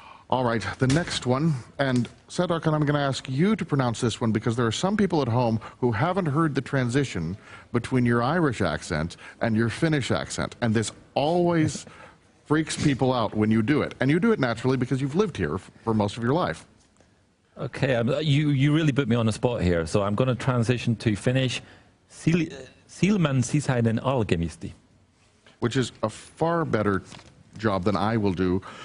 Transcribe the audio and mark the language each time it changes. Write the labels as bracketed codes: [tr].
[en] All right, the next one, and Sedok, and I'm going to ask you to pronounce this one because there are some people at home who haven't heard the transition between your Irish accent and your Finnish accent, and this always freaks people out when you do it. And you do it naturally because you've lived here for most of your life. Okay, you really put me on the spot here, so I'm going to transition to Finnish. [fi] Silmän sisäinen alkemisti. [en] Which is a far better job than I will do.